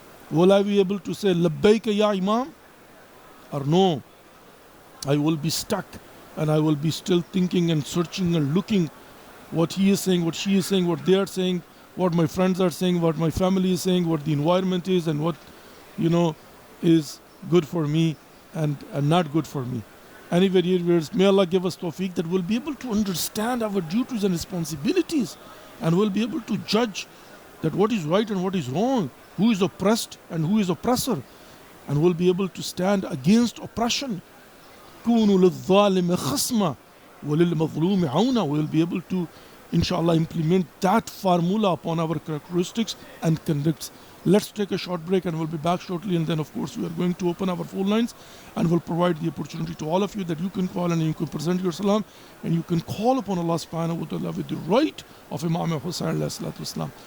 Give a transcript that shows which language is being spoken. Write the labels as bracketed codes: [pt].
[en] Will I be able to say, Labbaika ya Imam? Or no, I will be stuck and I will be still thinking and searching and looking what he is saying, what she is saying, what they are saying, what my friends are saying, what my family is saying, what the environment is, and what is good for me and not good for me. Anyway, may Allah give us tawfiq that we'll be able to understand our duties and responsibilities, and we'll be able to judge that what is right and what is wrong, who is oppressed and who is oppressor, and we'll be able to stand against oppression. [ar] كونوا للظالم خصما وللمظلوم عونا. [en] We'll be able to, inshallah, implement that formula upon our characteristics and conducts. Let's take a short break and we'll be back shortly, and then of course we are going to open our phone lines and we'll provide the opportunity to all of you that you can call and you can present your salam and you can call upon Allah subhanahu wa ta'ala with the right of Imam Hussain alayhi salatu wasalam.